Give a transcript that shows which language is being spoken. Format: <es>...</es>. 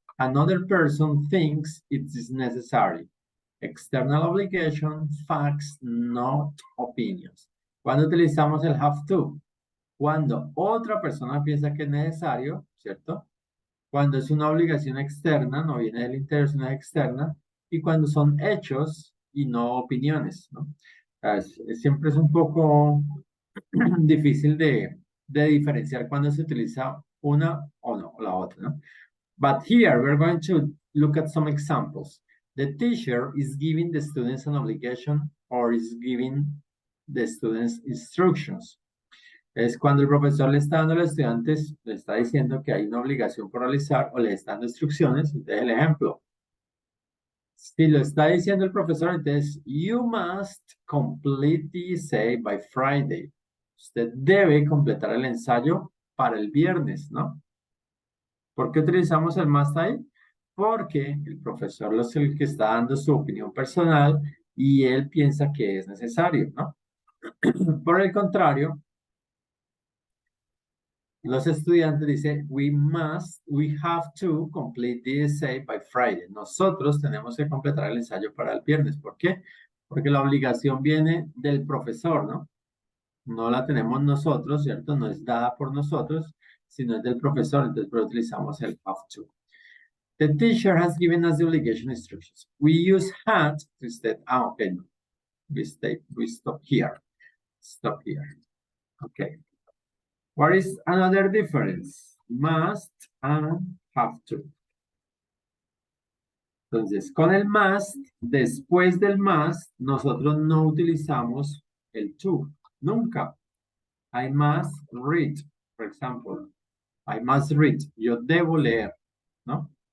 <en>Another person thinks it is necessary. External obligation, facts, not opinions.</en> <es>¿Cuándo utilizamos el have to? Cuando otra persona piensa que es necesario, ¿cierto? Cuando es una obligación externa, no viene del interior, es una externa. Y cuando son hechos y no opiniones, ¿no? Siempre es un poco difícil de diferenciar cuando se utiliza una o no, la otra, ¿no?</es> <en>But here we're going to look at some examples. The teacher is giving the students an obligation or is giving the students instructions.</en> <es>Es cuando el profesor le está dando a los estudiantes, le está diciendo que hay una obligación por realizar o le está dando instrucciones. Entonces, el ejemplo. Si lo está diciendo el profesor, entonces,</es> <en>you must complete the essay by Friday.</en> <es>Usted debe completar el ensayo para el viernes, ¿no? ¿Por qué utilizamos el must ahí? Porque el profesor es el que está dando su opinión personal y él piensa que es necesario, ¿no? Por el contrario, los estudiantes dicen,</es> <en>we have to complete the essay by Friday.</en> <es>Nosotros tenemos que completar el ensayo para el viernes. ¿Por qué? Porque la obligación viene del profesor, ¿no? No la tenemos nosotros, ¿cierto? No es dada por nosotros, sino es del profesor. Entonces, pero utilizamos el have to.</es> <en>The teacher has given us the obligation instructions. We use had to instead. Okay. No. We stop here. Stop here. Okay. What is another difference? Must and have to.</en> <es>Entonces, con el must, después del must, nosotros no utilizamos el to. Nunca.</es> <en>I must read,</en> <es>por ejemplo.</es> <en>I must read.</en> <es>Yo debo leer, ¿no?</es>